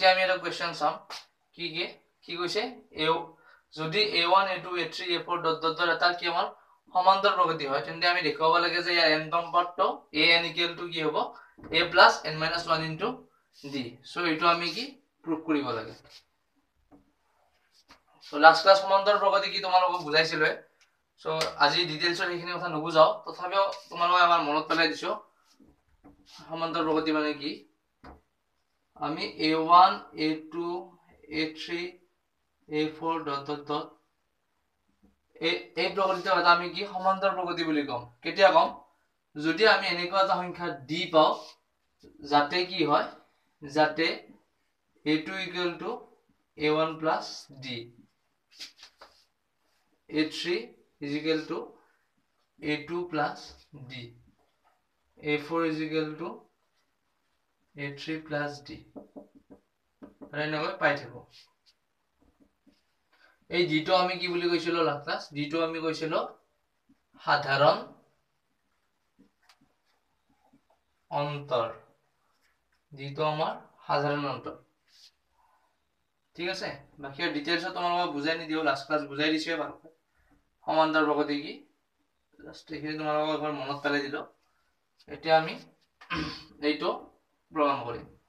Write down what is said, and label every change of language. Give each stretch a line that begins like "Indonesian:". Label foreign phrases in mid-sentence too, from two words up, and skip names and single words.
Assamese: এটা কোৱেশ্চন চাম কি কৈছে যদি a1 a2 a3 a4
English: dot dot dot
Assamese: এটা কি আমাৰ সমান্তৰাল প্ৰকৃতি হয় তেন্তে আমি দেখুৱাব লাগে যে ইয়াৰ n নম্বৰটো an
English: equal to
Assamese: কি হ'ব
English: a plus n minus 1 into d
Assamese: সো এইটো আমি কি প্ৰুভ কৰিব লাগে
English: so last class
Assamese: সমান্তৰাল প্ৰকৃতি কি তোমালোকক বুজাইছিল সো আজি ডিটেইলছত এইখিনি কথা নুবুজাও তথাপিও তোমালোকক আমাৰ মনত পেলাই দিছো সমান্তৰাল প্ৰকৃতি মানে কি আমি a1 a2 a3 a4
English: dot dot dot
Assamese: এই প্ৰকৃতিটো এটা আমি কি সমান্তৰাল প্ৰকৃতি বুলি কম কেতিয়া কম যদি আমি এনেকুৱা এটা সংখ্যা d পাও যাতে কি হয় যাতে
English: a2 equal to a1 plus d a3 is equal to a2 plus d a4 is equal to a3 plus d
Assamese: আৰু এনেকৈ পাই থাকো এই d টো আমি কি বুলি কৈছিলো
English: last class
Assamese: d টো আমি কৈছিলো সাধাৰণ অন্তৰ d টো আমাৰ সাধাৰণ অন্তৰ ঠিক আছে বাকি ডিটেইলস তোমালোকক বুজাই নি দিও
English: last class
Assamese: বুজাই দিছে ভালকৈ সমান্তৰাল প্ৰকৃতি কি জাস্ট এখিনি তোমালোকক একবাৰ মনত পেলাই দিলো এতিয়া আমি এইটো প্ৰমাণ কৰিম